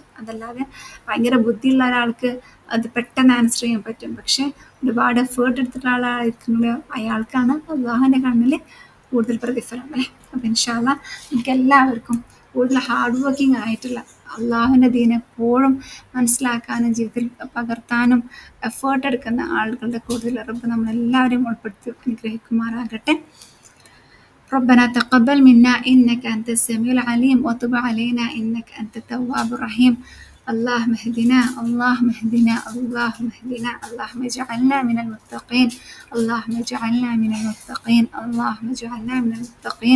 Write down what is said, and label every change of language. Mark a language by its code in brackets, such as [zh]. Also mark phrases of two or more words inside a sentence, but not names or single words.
[ml] അതല്ലാതെ ഭയങ്കര ബുദ്ധിയുള്ള ഒരാൾക്ക് അത് പെട്ടെന്ന് ആൻസർ ചെയ്യാൻ പറ്റും, പക്ഷെ ഒരുപാട് എഫേർട്ട് എടുത്തിട്ടുള്ള ആളായിരിക്കുമ്പോൾ അയാൾക്കാണ് അള്ളാഹുവിൻ്റെ കണ്ണിൽ കൂടുതൽ പ്രതിഫലം അല്ലേ. അപ്പം [ar] إن شاء الله [ml] നമുക്ക് എല്ലാവർക്കും കൂടുതൽ [en] hard working [ml] ആയിട്ടുള്ള അള്ളാഹുവിൻ്റെ ദീൻ എപ്പോഴും മനസ്സിലാക്കാനും ജീവിതത്തിൽ പകർത്താനും എഫേർട്ട് എടുക്കുന്ന ആളുകളുടെ കൂടുതൽ റബ്ബ് നമ്മളെല്ലാവരെയും ഉൾപ്പെടുത്തി അനുഗ്രഹിക്കുമാറാകട്ടെ. [ar] ربنا تقبل منا إنك أنت السميع العليم وتب علينا إنك أنت التواب الرحيم. اللهم اهدنا اللهم اهدنا اللهم اهدنا اللهم اجعلنا من المتقين اللهم اجعلنا من المتقين اللهم اجعلنا من المتقين.